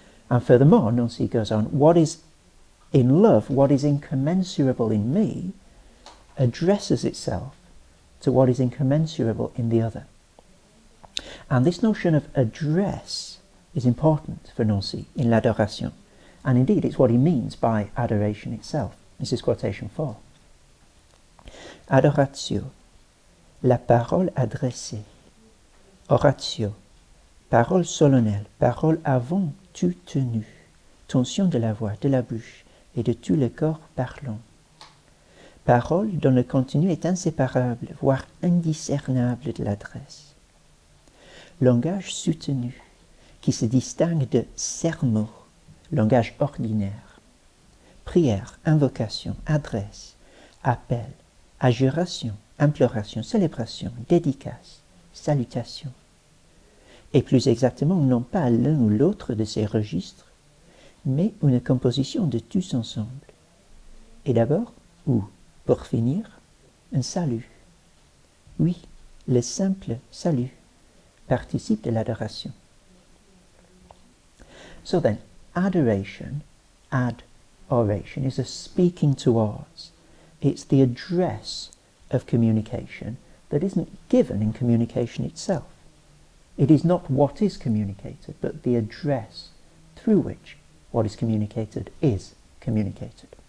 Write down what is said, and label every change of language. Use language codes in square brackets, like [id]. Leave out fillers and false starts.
[en] And furthermore, Nancy goes on, what is in love, what is incommensurable in me, addresses itself to what is incommensurable in the other. And this notion of address is important for Nancy in L'Adoration. And indeed, it's what he means by adoration itself. This is quotation 4. [fr] Adoratio, la parole adressée. Oratio, parole solennelle, parole avant tout tenue, tension de la voix, de la bouche et de tout le corps parlant. Parole dont le contenu est inséparable, voire indiscernable de l'adresse. Langage soutenu, qui se distingue de sermon, langage ordinaire. Prière, invocation, adresse, appel, adjuration, imploration, célébration, dédicace, salutation. Et plus exactement, non pas l'un ou l'autre de ces registres, mais une composition de tous ensemble. Et d'abord, ou pour finir, un salut. Oui, le simple salut participe de l'adoration. [en] So then, adoration, adoration, is a speaking towards. It's the address of communication that isn't given in communication itself. It is not what is communicated, but the address through which what is communicated is communicated.